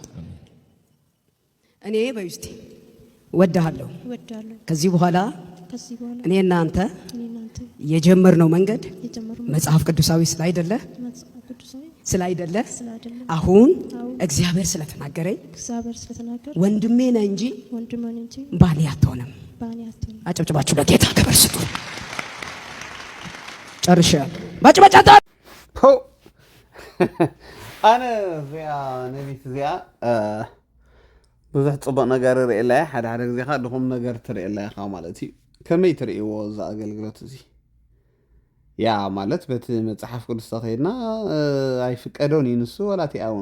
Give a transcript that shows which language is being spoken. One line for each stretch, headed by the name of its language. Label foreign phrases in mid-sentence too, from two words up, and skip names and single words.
Amharic: እኔ በውስጤ ወድሃለሁ ከዚህ በኋላ እኔና አንተ የጀመርነው መንገድ መጽሐፍ ቅዱሳዊ ስላይደለ አሁን እግዚአብሔር ስለተናገረኝ ወንድሜ ነህ እንጂ ባሌ አትሆንም አጨብጭባችሁ ለጌታ ክብር ስጡ ጨርሻለሁ ማጭበጫታ
Tigrinya: ኣነ እዚኣ ነቢት እዚኣ ብዙሕ ፅቡቅ ነገር ርእየላ ሓደ ሓደ ግዜ ካ ድኹም ነገር ትርእየላ ኢኻ ማለት እዩ ከመይ ትርእይዎ እዛ ኣገልግሎት እዚ ያ ማለት በቲ መፅሓፍ ቅዱስ ተኸይድና ኣይፍቀዶን እዩ ንሱ ወላቲኣ እውን